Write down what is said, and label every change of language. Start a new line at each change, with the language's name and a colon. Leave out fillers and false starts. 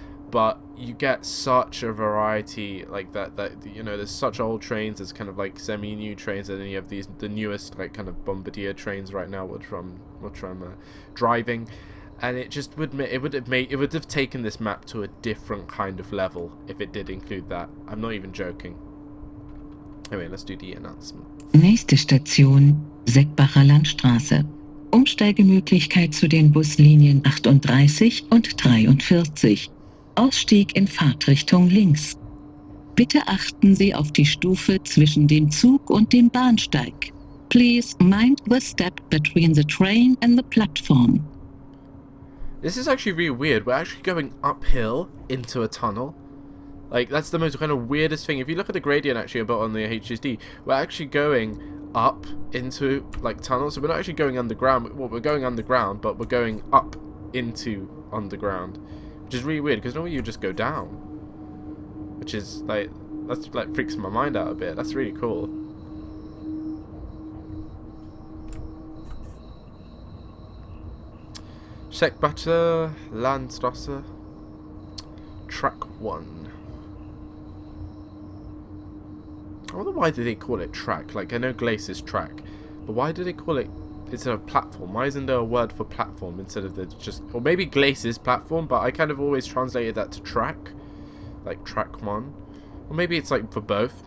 English: but you get such a variety like that you know, there's such old trains, there's kind of like semi-new trains, and then you have the newest like kind of bombardier trains right now which I'm driving, and it just would have taken this map to a different kind of level if it did include that. I'm not even joking. Anyway, let's do the announcement.
German: Nächste Station, Seckbacher Landstraße. Umsteigemöglichkeit zu den Buslinien 38 und 43. Ausstieg in Fahrtrichtung links. Bitte achten Sie auf die Stufe zwischen dem Zug und dem Bahnsteig.
English: Please mind the step between the train and the platform. This is actually really weird. We're actually going uphill into a tunnel. Like, that's the most kind of weirdest thing. If you look at the gradient actually about on the HSD, we're actually going up into like tunnels. So we're not actually going underground. Well, we're going underground, but we're going up into underground, which is really weird because normally you just go down, which is like, that's like freaks my mind out a bit. That's really cool. Seckbacher Landstraße, track 1. I wonder why do they call it track. Like, I know Glace is track, but why do they call it instead of platform? Why isn't there a word for platform instead of the just, or maybe Glace is platform, but I kind of always translated that to track, like track 1, or maybe it's like for both.